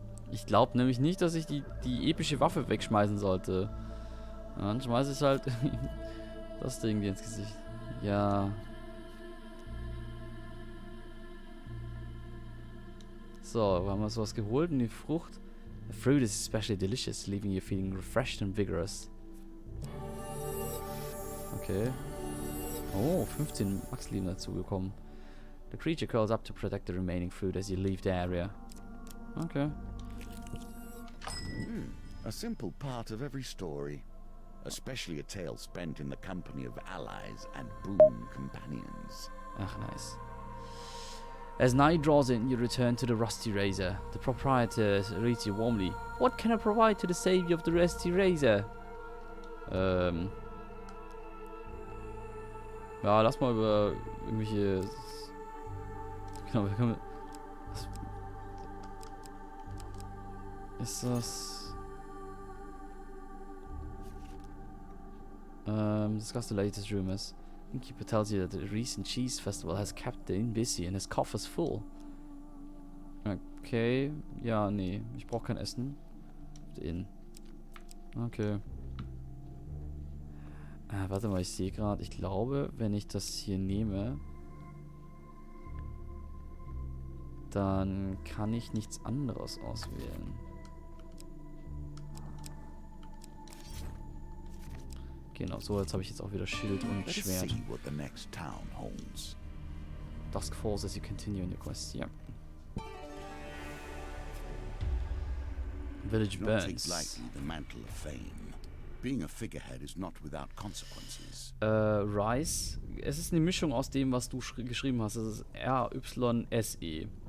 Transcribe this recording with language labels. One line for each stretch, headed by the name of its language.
German: Ich glaube nämlich nicht, dass ich die epische Waffe wegschmeißen sollte. Dann schmeiße ich halt das Ding dir ins Gesicht. Ja. So, haben wir sowas geholt und die Frucht.
English: The fruit is especially delicious, leaving you feeling refreshed and vigorous.
German: Okay. Oh, 15 Maxleben dazugekommen.
English: The creature curls up to protect the remaining fruit as you leave the area.
German: Okay.
English: A simple part of every story, especially a tale spent in the company of allies and boon companions. Ach, nice. As night draws in, you return to the Rusty Razor. The proprietor greets you warmly. What can I provide to the savior of the Rusty Razor?
German: Ja, lass mal über irgendwelche... Genau, wir können... Ist das...
English: Discuss the latest rumors. Innkeeper tells you that the recent cheese festival has kept the inn busy and his coffers full.
German: Okay, ja, nee, ich brauche kein Essen. Inn. Okay. Warte mal, ich sehe gerade, ich glaube, wenn ich das hier nehme, dann kann ich nichts anderes auswählen. Genau, so, jetzt habe ich jetzt auch wieder Schild und
English: Let us
German: Schwert.
English: see what the next town holds. Dusk falls as you continue on your quest, ja. Village Do not take burns. lightly the mantle of fame. Being a figurehead is not without consequences. Rice.
German: Es ist eine Mischung aus dem, was du geschrieben hast. Es ist R-Y-S-E.